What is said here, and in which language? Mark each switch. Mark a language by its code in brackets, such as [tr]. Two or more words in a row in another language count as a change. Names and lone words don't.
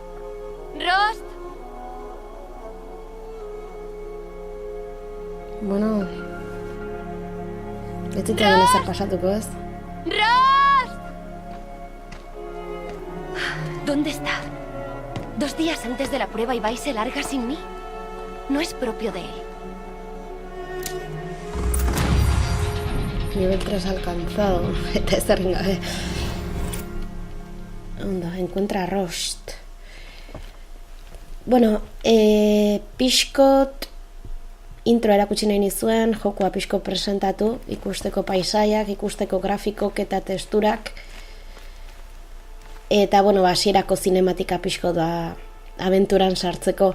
[es] Rost, [eu] Bueno, Ez zitzaigun ezer pasatuko, ez? [es] ¡Rost! ¿Dónde está? 2 días antes de la prueba y va y se larga sin mí. No es propio de él. Nivel 3 alcanzado. [eu] Eta ez errin gabe. Ondo, [es] encuentra a Rost. [eu] Bueno, pixkot intro erakutsi nahi nizuen, jokua pixko presentatu, ikusteko paisaiak, ikusteko grafikok eta testurak. Eta, bueno, hasierako zinematika pixko da abenturan sartzeko.